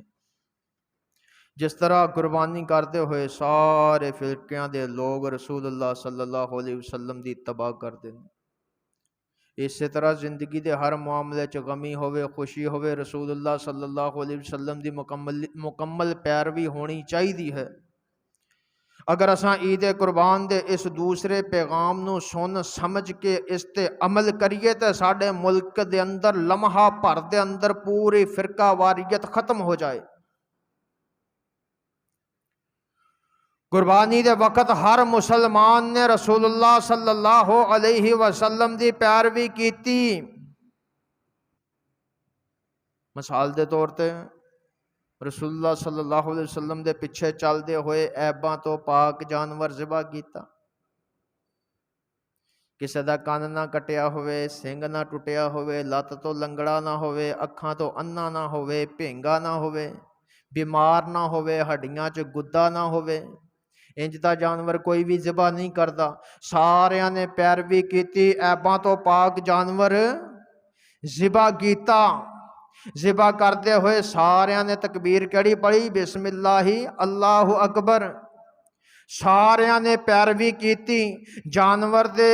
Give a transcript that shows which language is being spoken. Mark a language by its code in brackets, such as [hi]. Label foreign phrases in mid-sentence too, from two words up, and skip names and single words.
[pa] جس طرح قربانی کرتے ہوئے سارے فرقیاں دے لوگ رسول اللہ [ar] صلی اللہ علیہ وسلم [pa] دی اتباع کرتے ہیں, اسی طرح زندگی دے ہر معاملے چ غمی ہوئے خوشی ہوئے رسول اللہ [ar] صلی اللہ علیہ وسلم [pa] دی مکمل پیروی ہونی چاہیے ہے. اگر اساں عید قربان دے اس دوسرے پیغام نو سن سمجھ کے اس تے عمل کریے تے ساڈے ملک دے اندر لمحہ بھر دے اندر پوری فرقہ واریت ختم ہو جائے. قربانی دے وقت ہر مسلمان نے رسول اللہ [ar] صلی اللہ علیہ وسلم [pa] دی پیروی کیتی. مثال دے طور تے رسول اللہ [ar] صلی اللہ علیہ وسلم [pa] دے پیچھے چلدے ہوئے عیباں تو پاک جانور ذبح کیتا. کسے دا کان نہ کٹیا ہوئے, سنگ نہ ٹوٹیا ہوئے, لت تو لنگڑا نہ ہوئے, اکھاں تو انا نہ ہوئے, بھینگا نہ ہوئے, بیمار نہ ہوئے, ہڈیاں چ گدا نہ ہوئے. ਇੰਜ ਦਾ ਜਾਨਵਰ ਕੋਈ ਵੀ ਜ਼ਿਬਾ ਨਹੀਂ ਕਰਦਾ। ਸਾਰਿਆਂ ਨੇ ਪੈਰਵੀ ਕੀਤੀ, ਐਬਾਂ ਤੋਂ ਪਾਕ ਜਾਨਵਰ ਜ਼ਿਬਾ ਕੀਤਾ। ਜ਼ਿਬਾ ਕਰਦੇ ਹੋਏ ਸਾਰਿਆਂ ਨੇ ਤਕਬੀਰ ਕਿਹੜੀ ਪੜ੍ਹੀ? [ar] بسم اللہ اللہ اکبر. [pa] ਸਾਰਿਆਂ ਨੇ ਪੈਰਵੀ ਕੀਤੀ ਜਾਨਵਰ ਦੇ।